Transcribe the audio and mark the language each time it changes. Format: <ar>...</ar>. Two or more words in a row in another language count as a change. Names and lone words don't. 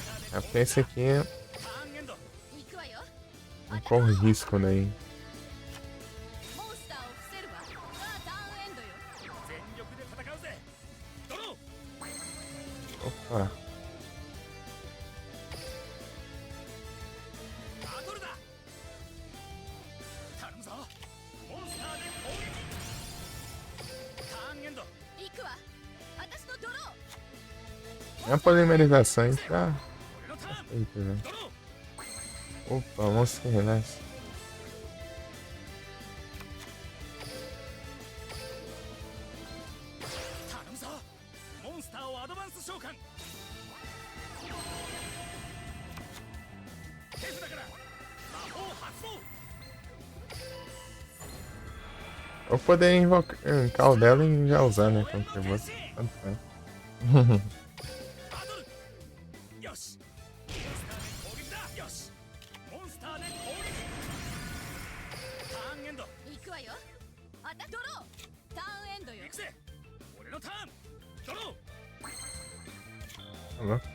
<pt>É porque esse aqui</pt> <ja>ターンエンド行くわよ</ja> <pt>corre risco daí.</pt> <ja>モンスターを伏せるわさあターンエンドよ全力で戦うぜドロー</ja> <pt>Opa,</pt> <ja>バトルだ頼むぞモンスターで攻撃ターンエンド行くわ私のドロー</ja> <pt>a polimerização aí tá</pt> <ja>俺のターン</ja> <pt>feita, velho.</pt> <ja>ドロー</ja> <pt>Opa, vamos se relaxa.</pt> <ja>頼むぞモンスターをアドバンス召喚手札から魔法発動</ja> <pt>Eu poderia invocar o dela e já usar, né? Contra o boss. Tanto faz.</pt> <ja>バトルよしモンスターで攻撃だよしモンスターで攻撃ターンエンド行くわよあたドローターンエンドよ行くぜ俺のターンドロー</ja> <pt>Tá bom.</pt>